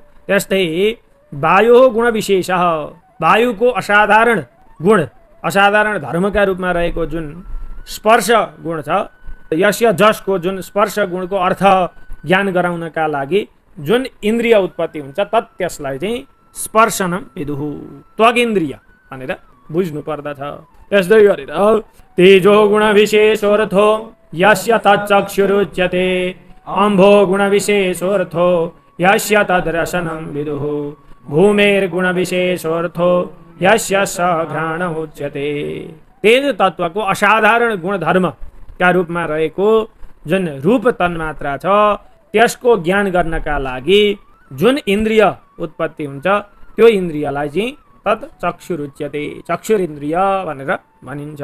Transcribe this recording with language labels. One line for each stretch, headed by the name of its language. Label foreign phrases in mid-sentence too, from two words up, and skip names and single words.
Nepali: त्यस्तै वायु गुण विशेष, वायुको असाधारण गुण, असाधारण धर्मका रूपमा रहेको जुन स्पर्श गुण छ, यस्य जसको जुन स्पर्श गुणको अर्थ ज्ञान गराउनका लागि जुन इन्द्रिय उत्पत्ति हुन्छ तत् त्यसलाई चाहिँ
Sanskrit: स्पर्शनम विदुः,
Nepali: त्वगिन्द्रिय भनेर बुझ्नु पर्दछ।
Sanskrit: त्यस्तै गरेर तेजो गुण विशेषोर्थो यस्य तच्चक्षुरुच्यते अम्भो गुण विशेषोर्थो यस्य तद्रसनं विदुः भूमेर्गुण विशेषोर्थो यस्य स घ्राण उच्यते।
Nepali: तेज तत्त्वको असाधारण गुणधर्मका रूपमा रहेको जुन रूप तन्मात्रा छ त्यसको ज्ञान गर्नका लागि जुन इन्द्रिय उत्पत्ति हुन्छ त्यो इन्द्रियलाई चाहिँ
Sanskrit: तत् चक्षुरुच्यते,
Nepali: चक्षुरिन्द्रिय भनेर भनिन्छ।